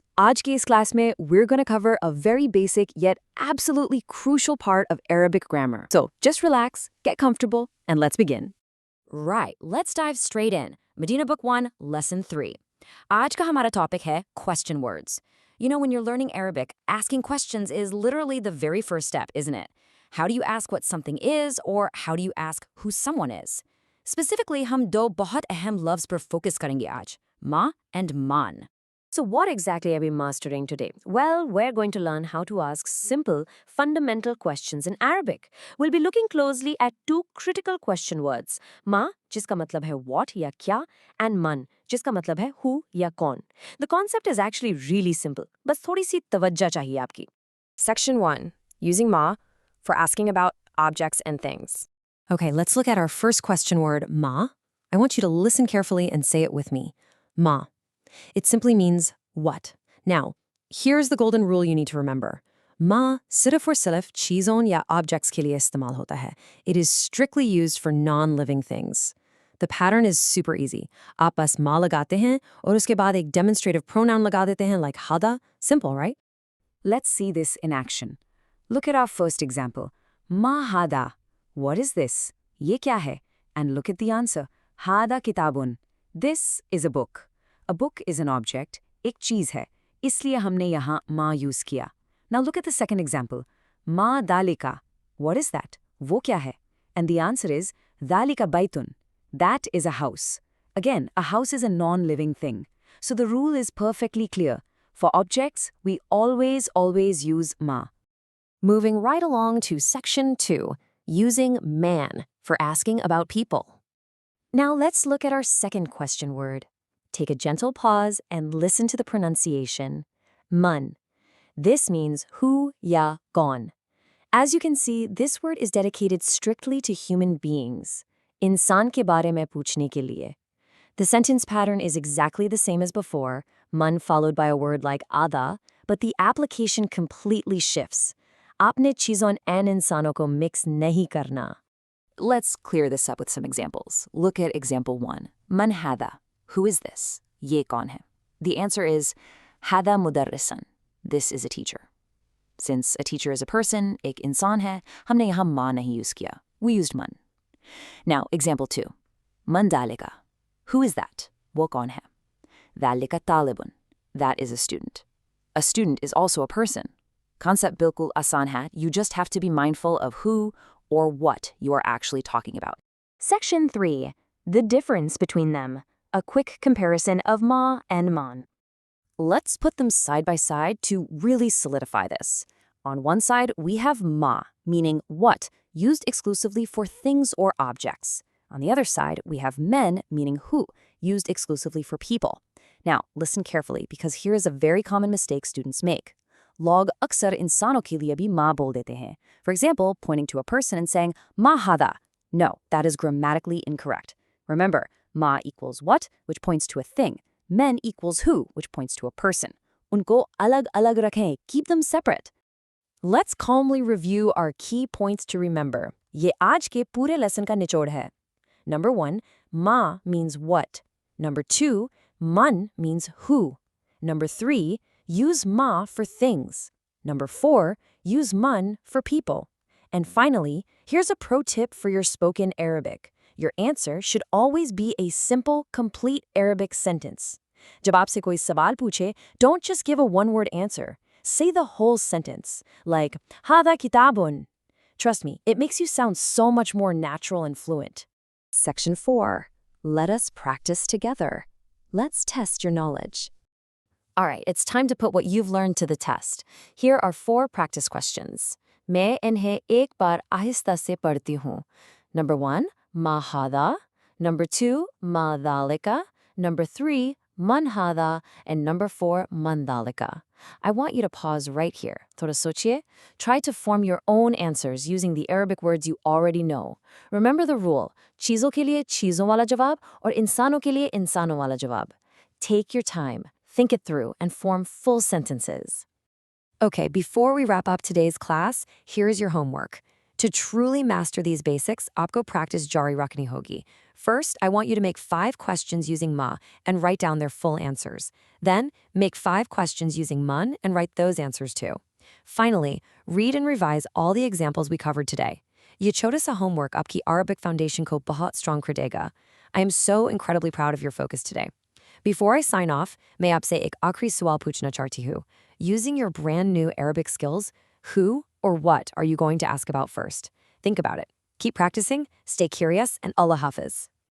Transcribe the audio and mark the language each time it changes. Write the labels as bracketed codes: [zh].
[hi] आज की इस class में [en] we're going to cover a very basic yet absolutely crucial part of Arabic grammar. So just relax, get comfortable, and let's begin. Right, let's dive straight in. Medina Book 1, Lesson 3. [hi] आज का हमारा topic है question words. [en] You know, when you're learning Arabic, asking questions is literally the very first step, isn't it? How do you ask what something is, or how do you ask who someone is? [hi] Specifically, हम दो बहुत अहम लफ्ज़ पर focus करेंगे आज. [en] Ma and man. So what exactly are we mastering today? Well, we're going to learn how to ask simple, fundamental questions in Arabic. We'll be looking closely at two critical question words. [hi] Ma, जिसका मतलब है what या क्या, and man, जिसका मतलब है who या कौन. [en] The concept is actually really simple. [hi] बस थोड़ी सी तवज्जा चाहिए आपकी. [en] Section 1. Using ma for asking about objects and things. Okay, let's look at our first question word, ma. I want you to listen carefully and say it with me. Ma. It simply means what. Now, here's the golden rule you need to remember. [hi] Ma सिर्फ और सिर्फ चीज़ों या objects के लिए इस्तेमाल होता है. [en] It is strictly used for non-living things. The pattern is super easy. [hi] आप बस ma लगाते हैं और उसके बाद एक demonstrative pronoun लगा देते हैं like hada. [en] Simple, right? Let's see this in action. Look at our first example. [ar] Ma hada. [en] What is this? [hi] ये क्या है? [en] And look at the answer. [ar] Hada kitabun. [en] This is a book. A book is an object, [hi] एक चीज़ है, इसलिए हमने यहाँ ma use किया. [en] Now look at the second example. [ar] Ma dalika. [en] What is that? [hi] वो क्या है? [en] And the answer is [ar] dalika baitun. [en] That is a house. Again, a house is a non-living thing. So the rule is perfectly clear. For objects, we always use ma. Moving right along to Section 2, using man for asking about people. Now let's look at our second question word. Take a gentle pause and listen to the pronunciation. Man. This means who ya gone. As you can see, this word is dedicated strictly to human beings. [hi] इंसान के बारे में पूछने के लिए. [en] The sentence pattern is exactly the same as before, man followed by a word like ada, but the application completely shifts. [hi] आपने चीज़ों and इंसानों को mix नहीं करना. [en] Let's clear this up with some examples. Look at example 1. [ar] Man hada. [en] Who is this? [hi] ये कौन है? [en] The answer is [ar] hada mudarrisan. [en] This is a teacher. Since a teacher is a person, [hi] एक इंसान है, हमने यहाँ ma नहीं use किया. [en] We used man. Now, example 2. [ar] Man dalika. [en] Who is that? [hi] वो कौन है? [ar] Dalika talibun. [en] That is a student. A student is also a person. Concept [hi] bilkul asan है. [en] You just have to be mindful of who or what you are actually talking about. Section 3. The difference between them. A quick comparison of ma and man. Let's put them side by side to really solidify this. On one side, we have ma, meaning what, used exclusively for things or objects. On the other side, we have men, meaning who, used exclusively for people. Now, listen carefully because here is a very common mistake students make. [hi] Log अक्सर इंसानों के लिए भी ma बोल देते हैं. [en] For example, pointing to a person and saying, [ar] ma hada. [en] No, that is grammatically incorrect. Remember, ma equals what, which points to a thing. Men equals who, which points to a person. [hi] Unko alag-alag rakhein. [en] Keep them separate. Let's calmly review our key points to remember. [hi] ये आज के पूरे lesson का निचोड़ है. [en] Number 1, ma means what. Number 2, man means who. Number 3, use ma for things. Number 4, use man for people. And finally, here's a pro tip for your spoken Arabic. Your answer should always be a simple, complete Arabic sentence. [hi] जब आपसे कोई सवाल पूछे, [en] don't just give a one-word answer. Say the whole sentence, like, [ar] hada kitabun. [en] Trust me, it makes you sound so much more natural and fluent. Section 4. Let us practice together. Let's test your knowledge. All right, it's time to put what you've learned to the test. Here are 4 practice questions. [hi] मैं इन्हें एक बार आहिस्ता से पढ़ती हूँ. [en] Number 1, [ar] ma hada. [en] Number 2, [ar] ma dhalika. [en] Number 3, [ar] man hada. [en] And number 4, [ar] man dhalika. [en] I want you to pause right here. [hi] Thoda sochiye. [en] Try to form your own answers using the Arabic words you already know. Remember the rule. [hi] चीज़ों के लिए चीज़ों वाला जवाब और इंसानों के लिए इंसानों वाला जवाब. [en] Take your time. Think it through and form full sentences. Okay, before we wrap up today's class, here's your homework. To truly master these basics, [hi] आपको practice jari रखनी होगी. [en] First, I want you to make 5 questions using ma and write down their full answers. Then, make 5 questions using man and write those answers too. Finally, read and revise all the examples we covered today. [hi] ये छोटा सा homework आपकी Arabic foundation को बहुत strong कर देगा. [en] I am so incredibly proud of your focus today. Before I sign off, [hi] मैं आपसे एक आखिरी सवाल पूछना चाहती हूँ. [en] Using your brand new Arabic skills, who or what are you going to ask about first? Think about it. Keep practicing, stay curious, and Allah Hafiz.